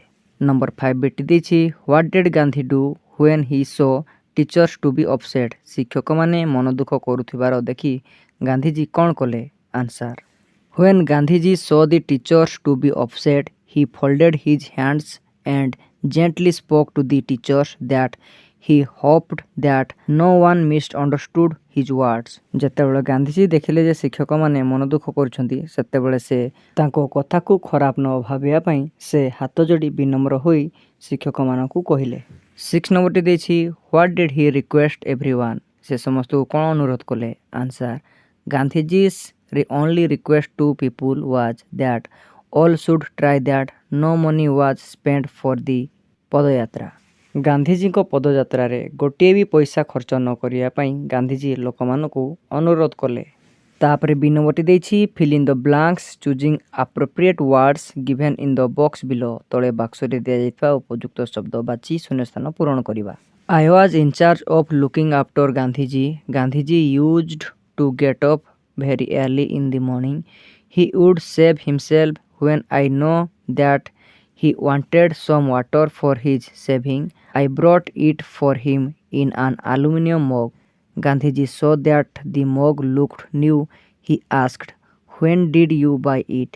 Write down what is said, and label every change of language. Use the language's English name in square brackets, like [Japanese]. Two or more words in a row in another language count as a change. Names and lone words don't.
[Odia] ନମ୍ବର 5 ବିଟି ଦେଇଛି [English] what did Gandhi do when he saw teachers to be upset. [Odia] ଶିକ୍ଷକମାନେ ମନ ଦୁଃଖ କରୁଥିବାର ଦେଖି ଗାନ୍ଧିଜୀ କ'ଣ କଲେ? [English] answer when Gandhiji saw the teachers to be upset he folded his hands and gently spoke to the teachers that he hoped that no one misunderstood his words। [Odia] ଯେତେବେଳେ ଗାନ୍ଧିଜୀ ଦେଖିଲେ ଯେ ଶିକ୍ଷକମାନେ ମନ ଦୁଃଖ କରୁଛନ୍ତି ସେତେବେଳେ ସେ ତାଙ୍କ କଥାକୁ ଖରାପ ନ ଭାବିବା ପାଇଁ ସେ ହାତ ଯୋଡ଼ି ବିନମ୍ର ହୋଇ ଶିକ୍ଷକମାନଙ୍କୁ କହିଲେ। 6 ନମ୍ବରଟି ଦେଇଛି [English] what did he request everyone. [Odia] ସେ ସମସ୍ତଙ୍କୁ କ'ଣ ଅନୁରୋଧ କଲେ? [English] answer Gandhiji's only request to people was that all should try that no money was spent for the ପଦଯାତ୍ରା। [Odia] ଗାନ୍ଧିଜୀଙ୍କ ପଦଯାତ୍ରାରେ ଗୋଟିଏ ବି ପଇସା ଖର୍ଚ୍ଚ ନ କରିବା ପାଇଁ ଗାନ୍ଧିଜୀ ଲୋକମାନଙ୍କୁ ଅନୁରୋଧ କଲେ। ତାପରେ ବି ନମ୍ବରଟି ଦେଇଛି [English] fill in the blanks choosing appropriate words given in the box below. [Odia] ତଳେ ବାକ୍ସରେ ଦିଆଯାଇଥିବା ଉପଯୁକ୍ତ ଶବ୍ଦ ବାଛି ଶୂନ୍ୟସ୍ଥାନ ପୂରଣ କରିବା। [English] I was in charge of looking after Gandhiji. Gandhiji used to get up very early in the morning. He would save himself when I know that he wanted some water for his shaving. I brought it for him in an aluminum mug. Gandhiji saw that the mug looked new. He asked, when did you buy it?